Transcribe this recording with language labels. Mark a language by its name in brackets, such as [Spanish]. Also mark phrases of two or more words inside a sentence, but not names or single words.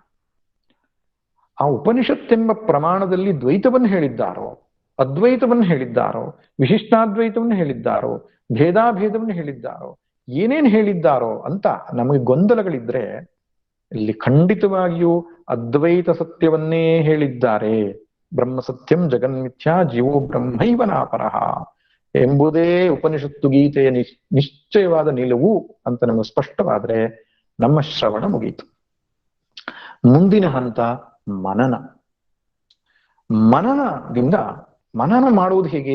[Kannada] ಆ ಉಪನಿಷತ್ತೆಂಬ ಪ್ರಮಾಣದಲ್ಲಿ ದ್ವೈತವನ್ನು ಹೇಳಿದ್ದಾರೋ, ಅದ್ವೈತವನ್ನು ಹೇಳಿದ್ದಾರೋ, ವಿಶಿಷ್ಟಾದ್ವೈತವನ್ನು ಹೇಳಿದ್ದಾರೋ, ಭೇದಾಭೇದವನ್ನು ಹೇಳಿದ್ದಾರೋ, ಏನೇನು ಹೇಳಿದ್ದಾರೋ ಅಂತ ನಮಗೆ ಗೊಂದಲಗಳಿದ್ರೆ ಇಲ್ಲಿ ಖಂಡಿತವಾಗಿಯೂ ಅದ್ವೈತ ಸತ್ಯವನ್ನೇ ಹೇಳಿದ್ದಾರೆ. [Sanskrit] ಬ್ರಹ್ಮ ಸತ್ಯಂ ಜಗನ್ಮಿಥ್ಯಾ ಜೀವೋ ಬ್ರಹ್ಮೈವ ನಾಪರಃ [Kannada] ಎಂಬುದೇ ಉಪನಿಷತ್ತು ಗೀತೆಯ ನಿಶ್ಚಯವಾದ ನಿಲುವು ಅಂತ ನಮಗೆ ಸ್ಪಷ್ಟವಾದ್ರೆ ನಮ್ಮ ಶ್ರವಣ ಮುಗೀತು. ಮುಂದಿನ ಹಂತ ಮನನ. ಮನನದಿಂದ, ಮನನ ಮಾಡುವುದು ಹೇಗೆ?